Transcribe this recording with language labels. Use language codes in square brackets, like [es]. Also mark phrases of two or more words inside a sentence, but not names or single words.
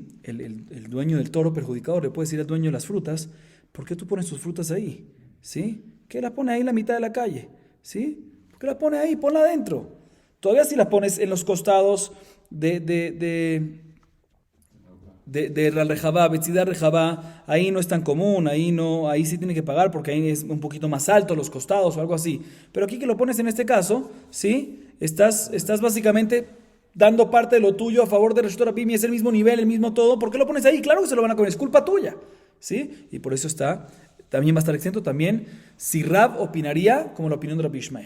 [es] El dueño del toro perjudicado le puede decir al dueño de las frutas, ¿por qué tú pones tus frutas ahí? ¿Sí? que la pone ahí en la mitad de la calle, ¿sí? ¿Por qué la pone ahí? Ponla adentro. Todavía si la pones en los costados de la rejabá, [he] בצדי רחבה, [es] ahí no es tan común, ahí sí tiene que pagar porque ahí es un poquito más alto los costados o algo así. Pero aquí que lo pones en este caso, ¿sí? Estás básicamente dando parte de lo tuyo a favor de [he] רשות רבים [es] y es el mismo nivel, el mismo todo. ¿Por qué lo pones ahí? Claro que se lo van a comer, es culpa tuya, ¿sí? Y por eso también va a estar exento también si Rab opinaría como la opinión de Rabbi Ishmael.